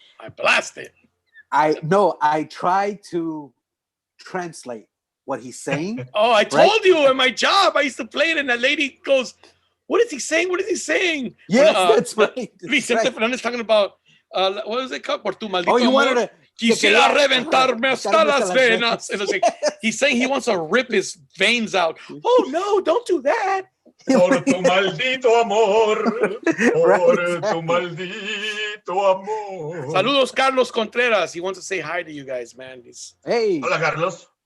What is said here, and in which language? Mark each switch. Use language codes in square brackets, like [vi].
[en] I blast it. I try to translate what he's saying. Oh, I told you in my job, I used to play it, and the lady goes, "What is he saying? What is he saying?" Yes, that's right. Vicente Fernandez talking about what was it called? [es] Por tu maldito amor. [en] Wanted to [es] quisiera reventarme hasta las venas. [en] And like, he's saying he wants to rip his veins out. Oh no, don't do that. [es] Por tu maldito amor. Por tu maldito amor. Saludos, Carlos Contreras. [en] He wants to say hi to you guys, man. Hey. [es] Hola, Carlos.